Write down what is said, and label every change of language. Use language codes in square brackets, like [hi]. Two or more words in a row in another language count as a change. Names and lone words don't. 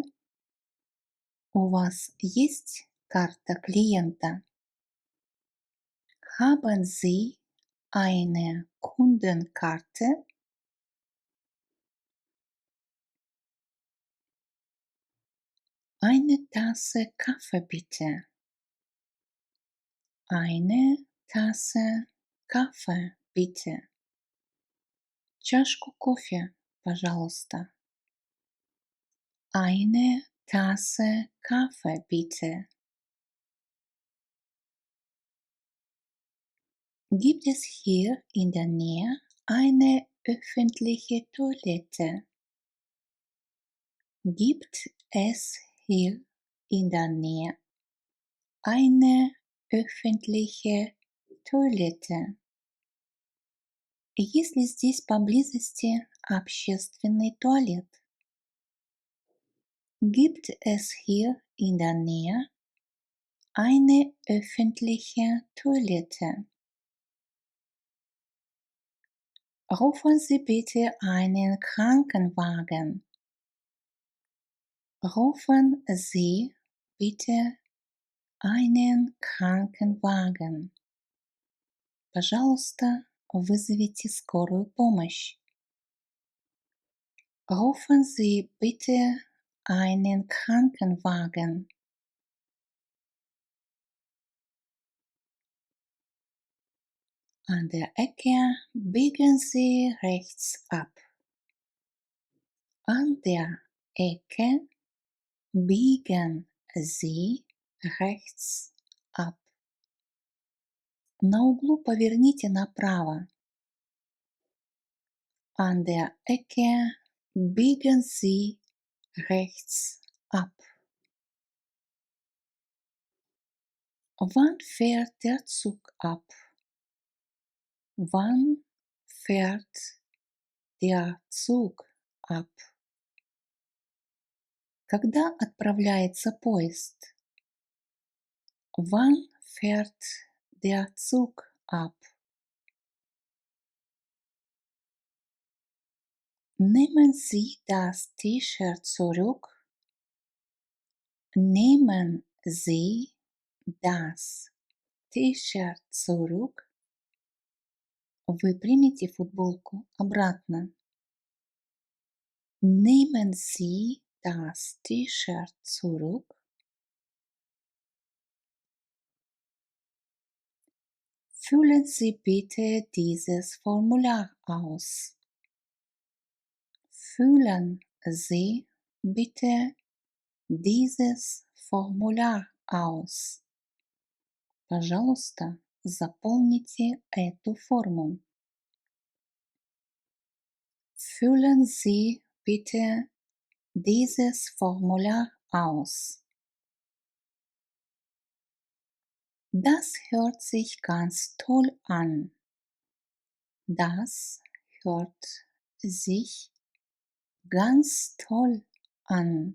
[ru] У вас есть карта клиента? [de] Haben Sie eine Kundenkarte? Eine Tasse Kaffee bitte. Eine Tasse Kaffee bitte. [ru] Чашку кофе, пожалуйста. [de] Eine Tasse Kaffee bitte. Gibt es hier in der Nähe eine öffentliche Toilette? Gibt es hier in der Nähe eine öffentliche Toilette? [ru] Есть ли здесь поблизости общественный туалет? [de] Gibt es hier in der Nähe eine öffentliche Toilette? Rufen Sie bitte einen Krankenwagen. Rufen Sie bitte einen Krankenwagen. [ru] Пожалуйста, вызовите скорую помощь. [de] Rufen Sie bitte einen Krankenwagen. An der Ecke biegen Sie rechts ab. An der Ecke biegen Sie rechts ab. [ru] На углу поверните направо. [de] An der Ecke biegen Sie rechts ab. Wann fährt der Zug ab? Wann fährt der Zug ab? [ru] Когда отправляется поезд? [de] Wann fährt der Zug ab? Nehmen Sie das T-Shirt zurück. Nehmen Sie das T-Shirt zurück. [ru] Вы примите футболку обратно. [de] Nehmen Sie das T-Shirt zurück. Füllen Sie bitte dieses Formular aus. Füllen Sie bitte dieses Formular aus. [ru] Пожалуйста, заполните эту форму. [de] Füllen Sie bitte dieses Formular aus. Das hört sich ganz toll an. Das hört sich ganz toll an.